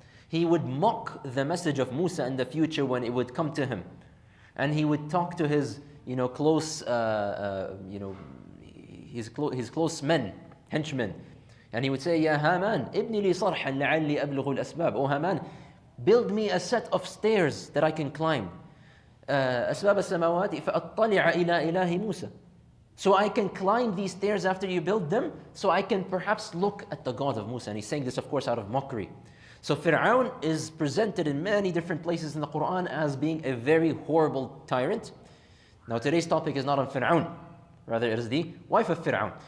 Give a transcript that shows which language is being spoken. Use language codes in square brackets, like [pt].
[en] He would mock the message of Musa in the future when it would come to him. And he would talk to his close his close men, henchmen. And he would say, [ar] Ya Haman, ibni li sarhan la'alli ablughu al-asbab. [en] Oh Haman, build me a set of stairs that I can climb. [ar] أسباب السماوات فأطلع إلى إله موسى. [en] So I can climb these stairs after you build them, so I can perhaps look at the God of Musa. And he's saying this, of course, out of mockery. So Fir'aun is presented in many different places in the Quran as being a very horrible tyrant. Now today's topic is not on Fir'aun, rather it is the wife of Fir'aun.